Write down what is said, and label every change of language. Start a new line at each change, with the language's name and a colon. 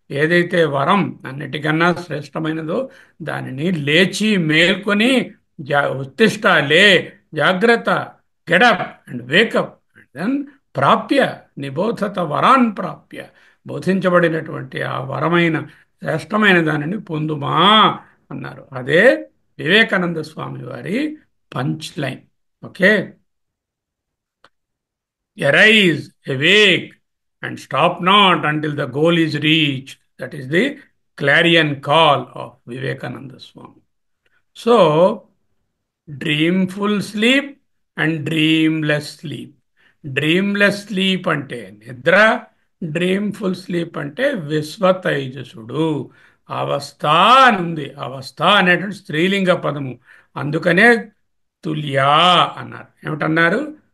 Telugu: ఏదైతే వరం అన్నిటికన్నా శ్రేష్టమైనదో దానిని లేచి మేల్కొని ఉత్తిష్ట లే, జాగ్రత్త,
English: get up and wake up and then
Telugu: ప్రాప్య నిబోధత వరాన్ ప్రాప్య, బోధించబడినటువంటి ఆ వరమైన శ్రేష్టమైన దానిని పొందుమా అన్నారు. అదే వివేకానంద స్వామి వారి punch line.
English: Okay, arise, awake, and stop not until the goal is reached. That is the clarion call of Vivekananda Swami. So, dreamful sleep and dreamless sleep.
Telugu: డ్రీమ్లెస్ sleep అంటే నిద్ర, డ్రీమ్ఫుల్ sleep అంటే విశ్వతైజసుడు. అవస్థ అని ఉంది. అవస్థ అనేటువంటి స్త్రీలింగ పదము, అందుకనే తుల్యా అన్నారు. ఏమిటన్నారు?